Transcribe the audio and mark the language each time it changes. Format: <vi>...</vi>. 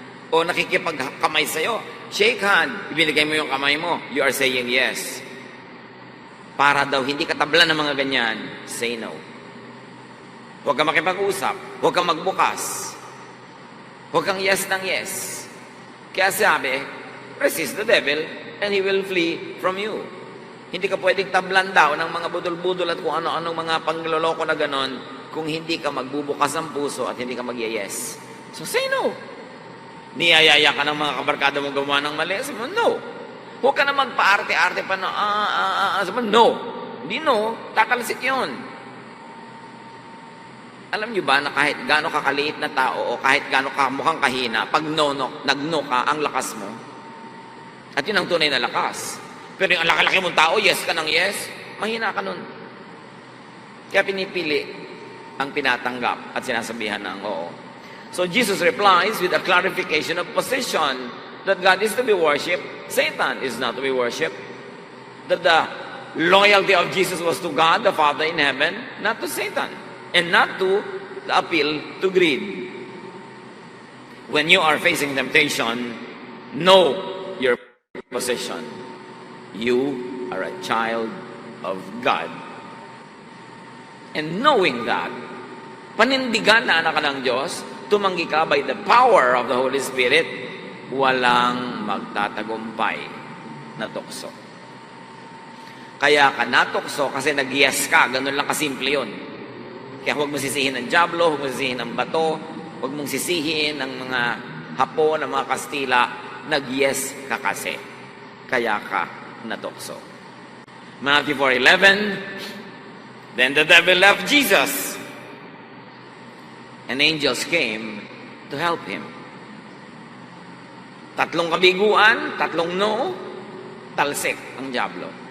<tl>O nakikipagkamay sa'yo, shake hand, ibinigay mo yung kamay mo,</tl> <en>you are saying yes.</en> <tl>Para daw hindi katablan ng mga ganyan,</tl> <en>say no.</en> <tl>Huwag kang makipag-usap, huwag kang magbukas, huwag kang yes ng yes. Kaya sabi,</tl> <en>resist the devil and he will flee from you.</en> <tl>Hindi ka pwedeng tablan daw ng mga budol-budol at kung ano-anong mga pangloloko na ganon kung hindi ka magbubukas ng puso at hindi ka mag-yes.</tl> <en>So say no.</en> <tl>Niyayaya ka ng mga kabarkada mong gumawa ng mali. Sabi mo, no. Huwag ka na magpa-arte-arte pa na, sabi mo, no. Hindi no, tatalsik yun. Alam niyo ba na kahit gaano kakaliit na tao o kahit gaano ka mukhang kahina, pag nag-no ka, ang lakas mo. At yun ang tunay na lakas. Pero yung laki-laki mong tao, yes ka ng yes, mahina ka nun. Kaya pinipili ang pinatanggap at sinasabihan ng oo.</tl> <en>So Jesus replies with a clarification of position that God is to be worshipped, Satan is not to be worshipped. That the loyalty of Jesus was to God, the Father in heaven, not to Satan, and not to the appeal to greed. When you are facing temptation, know your position. You are a child of God. And knowing that,</en> <tl>panindigan na anak ka ng Diyos, tumanggi ka</tl> <en>by the power of the Holy Spirit,</en> <tl>walang magtatagumpay na tukso. Kaya ka natukso kasi nag-yes ka, ganun lang kasimple yun. Kaya huwag mo sisihin ng dyablo, huwag mo sisihin ng bato, huwag mong sisihin ng mga Hapon, ng mga Kastila, nag-yes ka kasi. Kaya ka natukso.</tl> <en>Matthew 4:11, then the devil left Jesus, and angels came to help him.</en> <tl>Tatlong kabiguan, tatlong no, talsik ang diablo.</tl>